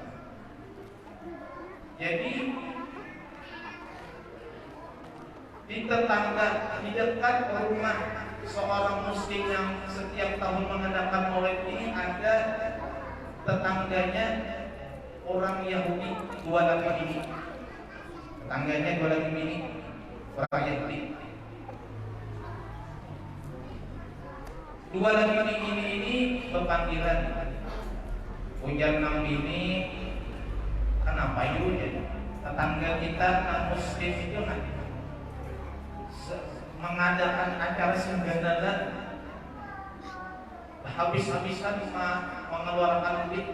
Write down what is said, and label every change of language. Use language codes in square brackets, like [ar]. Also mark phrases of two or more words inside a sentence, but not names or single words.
[id] Jadi di tetangga, di dekat rumah seorang muslim yang setiap tahun mengadakan maulid ini, ada tetangganya orang Yahudi, dua laki ini. Tetangganya dua laki ini orang Yahudi. Dua laki ini berpanggilan, [bjn] ujar nang bini, kenapa yuk ya? [id] Tetangga kita non muslim itu mengadakan acara senggandalan, habis-habisan mengeluarkan duit.